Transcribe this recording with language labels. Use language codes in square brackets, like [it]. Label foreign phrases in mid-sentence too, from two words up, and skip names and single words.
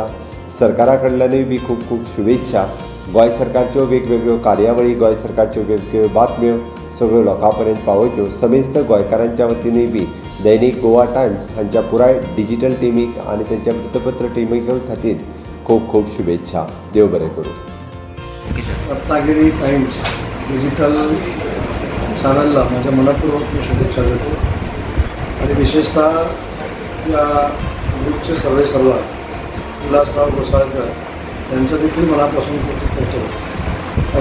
[kok] सरकारा कडल्यानूय बी खूब खूब शुभेच्छा. गोंय सरकारच्यो वेगवेगळ्यो कार्यावळी, गोंय सरकारच्यो वेगवेगळ्यो बातम्यो सगळ्यो लोकां पर्यंत पावोवच्यो. समेस्त गोंयकारांच्या वतीनूय बी दैनिक गोवा टायम्स हांच्या पुराय डिजिटल टिमीक आनी तेंच्या वृत्तपत्र टिमीक खातीर खूब खूब शुभेच्छा. देव बरें करूं. [mr] रत्नागिरी टाइम्स डिजिटल चॅनलला माझ्या मनपूर्वक मी शुभेच्छा देतो आणि विशेषतः या ग्रुपचे सर्व उल्हासराव घोसाळकर यांचं देखील मनापासून कौतुक करतो.